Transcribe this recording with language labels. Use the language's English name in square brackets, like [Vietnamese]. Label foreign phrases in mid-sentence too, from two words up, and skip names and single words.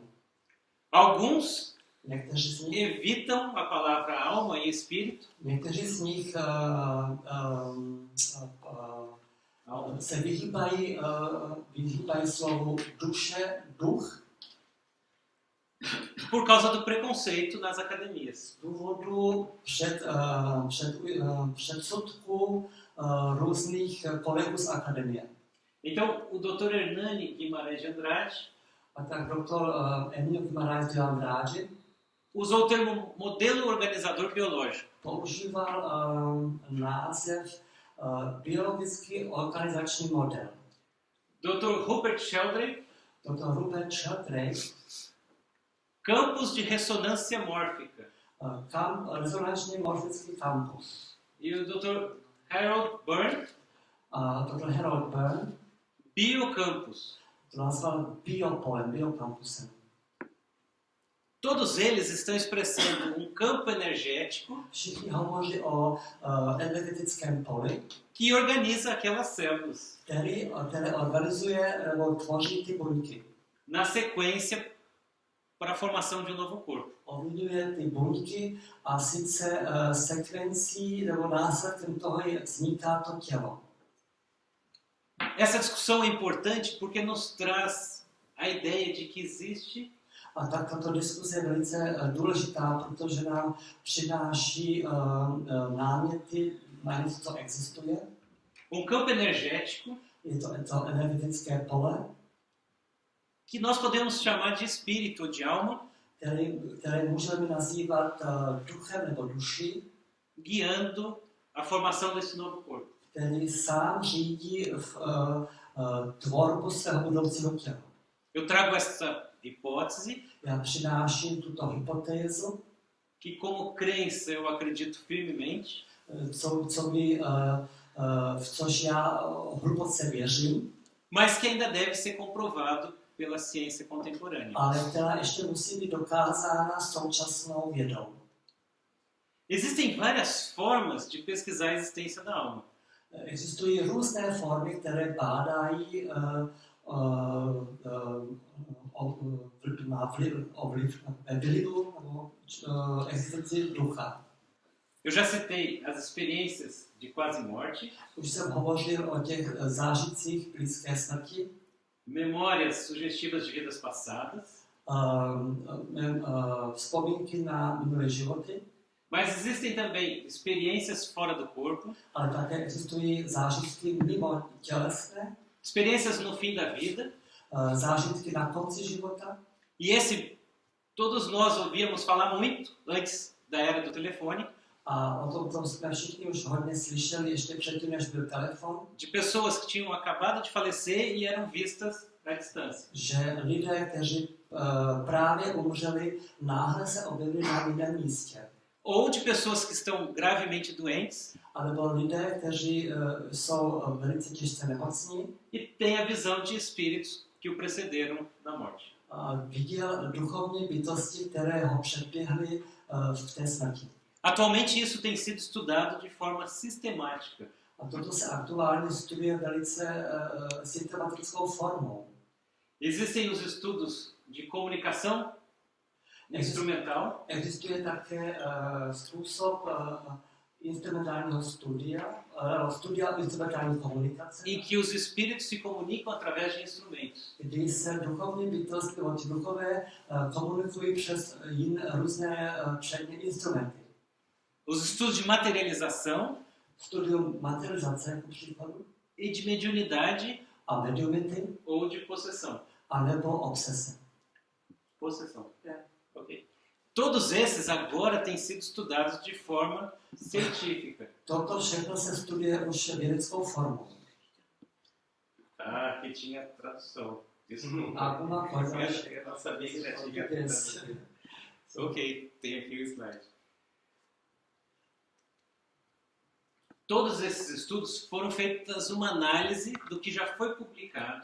[Portuguese] Alguns [Czech] Někteří z nich, [Portuguese] evitam a palavra alma e espírito, [Czech] někteří z nich se vyhýbají slovu duše, duch, [Portuguese] por causa do preconceito nas academias. [Czech] z důvodu předsudků různých kolegů z akademie. [Portuguese] Então, o Dr. Hernani Guimarães de Andrade [Czech] A tak doktor Emil Guimarães de Andrade [Portuguese] usou o termo modelo organizador biológico. [Czech] používal název biologický organizační model. [Portuguese] Dr. Rupert Sheldrake, [Czech] Dr. Rupert Sheldrake, [Portuguese] campos de ressonância mórfica. [Czech] rezonanční morfický kampus. [Portuguese] E o Dr. Harold Byrne, [Czech] Dr. Harold Byrne [Portuguese] biocampus. [Czech] to nazval biopolem, biokampusem. [Portuguese] Todos eles estão expressando um campo energético [Czech] Všichni hovoří o energetickém poli, [Portuguese] que organiza aquelas células [Czech] které organizuje nebo tvoří ty buňky. [Portuguese] na sequência para a formação de um novo corpo. [Czech] Ovlivňuje ty buňky a sice sekvencí nebo následkem toho vzniká to tělo. [Portuguese] Essa discussão é importante porque nos traz a ideia de que existe [Czech] A tak tato diskuse je velice důležitá, protože nám přináší náměty na něco, co existuje. [Portuguese] um campo energético [Czech] Je to energetické pole, [Portuguese] que nós podemos chamar de espírito ou de alma, [Czech] které můžeme nazývat duchem nebo duší, [Portuguese] guiando a formação desse novo corpo. [Czech] který sám řídí v tvorbu svého budoucího těla. [Portuguese] Eu trago essa hipótese [Czech] Já přináším tuto hypotézu, [Portuguese] que, como crença, eu acredito firmemente, [Czech] v což já hluboce věřím, [Portuguese] mas que ainda deve ser comprovado pela ciência contemporânea. [Czech] ale která ještě musí být dokázána současnou vědou. [Portuguese] Existem várias formas de pesquisar a existência da alma. [Czech] Existují různé formy, které bádají vlivu nebo existenci ducha. [Portuguese] Eu já citei as experiências de quase morte, [Czech] Už jsem hovořil o těch zážitcích blízké smrti, [Portuguese] memórias sugestivas de vidas passadas, [Czech] vzpomínky na minulé životy, [Portuguese] mas existem também experiências fora do corpo, [Czech] ale také existují zážitky mimo tělesné, [Portuguese] experiências no fim da vida, [Czech] zážitky na konci života. [Portuguese] e esse todos nós ouvíamos falar muito antes da era do telefone, [Czech] A o tom jsme všichni už hodně slyšeli ještě předtím, než byl telefon, [Portuguese] de pessoas que tinham acabado de falecer e eram vistas à distância. [Czech] že lidé, kteří právě umřeli, náhle se objevili na jiném místě. [Portuguese] Ou de pessoas que estão gravemente doentes [Czech] Alebo lidé, kteří jsou velice těžce nemocní, [Portuguese] e têm a visão de espíritos que o precederam na morte. [Czech] viděl duchovní bytosti, které ho předběhly v té smrti. [Portuguese] Atualmente isso tem sido estudado de forma sistemática. [Czech] A toto se aktuálně studuje velice systematickou formou. [Portuguese] Existem os estudos de comunicação instrumental, [Czech] Existuje také způsob instrumentálního studia instrumentální komunikace, [Portuguese] em que os espíritos se comunicam através de instrumentos. [Czech] kdy se duchovní bytosti nebo ti duchové komunikují přes různé přední instrumenty. [Portuguese] Os estudos de materialização [Czech] Studium materializace, jako příkladu, [Portuguese] e de mediunidade [Czech] a mediumity, [Portuguese] ou de possessão. [Czech] anebo obsese. [Portuguese] Possessão. Ok. Todos esses agora têm sido estudados de forma científica. [Czech] Toto všechno se studuje už vědeckou formou. [Portuguese] Ah, aqui tinha tradução. Isso Alguma coisa. Eu não sabia que já tinha tradução. Ok, tem aqui o slide. Todos esses estudos foram feitas uma análise do que já foi publicado